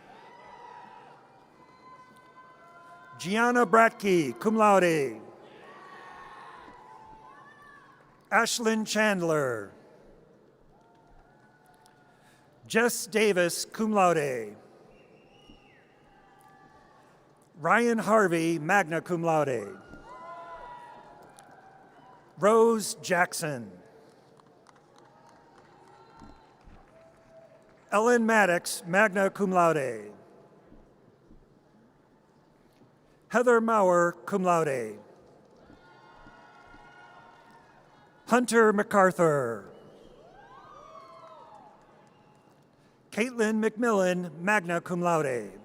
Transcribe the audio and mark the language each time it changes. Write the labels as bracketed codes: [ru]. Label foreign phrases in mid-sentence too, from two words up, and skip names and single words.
[en] Gianna Bratke, [la] cum laude. [en] Ashlyn Chandler. Jess Davis, [la] cum laude. [en] Ryan Harvey, [la] magna cum laude. [en] Rose Jackson. Ellen Maddox, [la] magna cum laude. [en] Heather Maurer, [la] cum laude. [en] Hunter MacArthur. Caitlin McMillan, [la] magna cum laude.